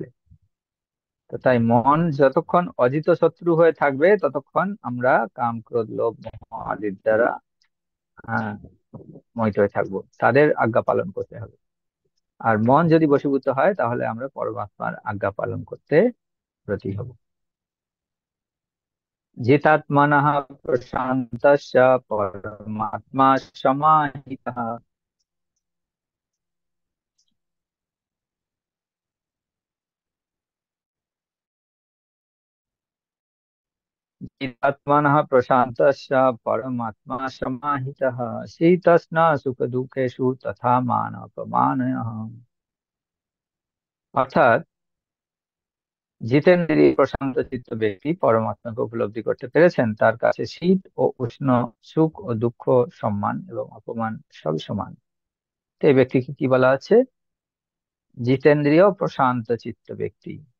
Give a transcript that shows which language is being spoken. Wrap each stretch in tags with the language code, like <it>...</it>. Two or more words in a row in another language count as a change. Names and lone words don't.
<bn>তো তাই মন যতক্ষণ অজিত শত্রু হয়ে থাকবে, ততক্ষণ আমরা কাম ক্রোধ লোভ মোহ আদির দ্বারা আহ মোহিত হয়ে থাকবো, তাদের আজ্ঞা পালন করতে হবে। আর মন যদি বশীভূত হয়, তাহলে আমরা পরমাত্মার আজ্ঞা পালন করতে ব্রতী হব।</bn> <sa>জিতাত্মনঃ প্রশান্তস্য পরমাত্মা সমাহিতঃ। जितात्मनः प्रशान्तस्य परमात्मा समाहितः। शीतस्न सुख दुःखेषु तथा মান অপমানঃ।</sa> <bn>অর্থাৎ জিতেন্দ্রিয় প্রশান্ত চিত্ত ব্যক্তি পরমাত্মাকে উপলব্ধি করতে পেরেছেন, তার কাছে শীত ও উষ্ণ, সুখ ও দুঃখ, সম্মান এবং অপমান সবই সমান। তো এই ব্যক্তিকে কি বলা আছে? জিতেন্দ্রিয় প্রশান্ত চিত্ত ব্যক্তি।</bn>